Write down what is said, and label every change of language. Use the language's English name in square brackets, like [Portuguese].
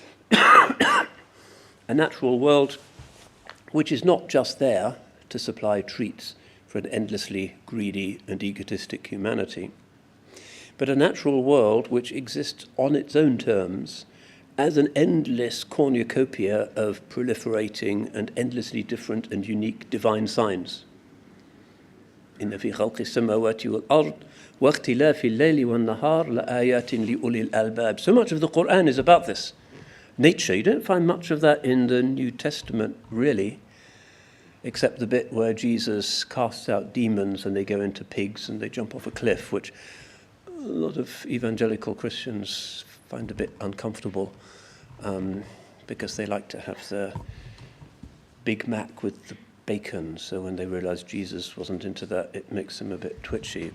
[English] A natural world which is not just there to supply treats for an endlessly greedy and egotistic humanity, but a natural world which exists on its own terms as an endless cornucopia of proliferating and endlessly different and unique divine signs. [Arabic] إن في خلق السماوات والأرض واختلاف الليل والنهار لآيات لأولي الألباب. [English] So much of the Quran is about this. Nature, you don't find much of that in the New Testament, really, except the bit where Jesus casts out demons and they go into pigs and they jump off a cliff, which a lot of evangelical Christians find a bit uncomfortable because they like to have the Big Mac with the bacon, so when they realize Jesus wasn't into that, it makes them a bit twitchy.